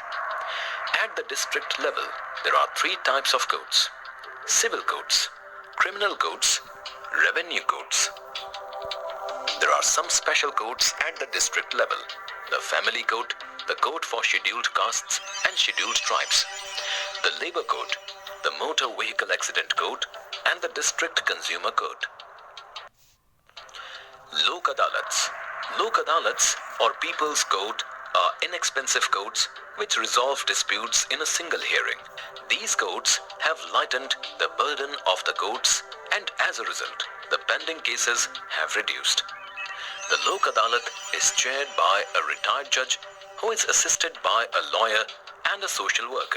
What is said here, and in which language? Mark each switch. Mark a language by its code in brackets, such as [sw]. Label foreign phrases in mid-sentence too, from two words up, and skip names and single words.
[en] At the district level, there are three types of courts: civil courts, criminal courts, revenue courts. There are some special courts at the district level: the family court, the court for scheduled castes and scheduled tribes, the labor court, the motor vehicle accident court, and the district consumer court. Lok adalats. Lok adalats or people's court are inexpensive courts which resolve disputes in a single hearing. These courts have lightened the burden of the courts and as a result, the pending cases have reduced. The Lok Adalat is chaired by a retired judge who is assisted by a lawyer and a social worker.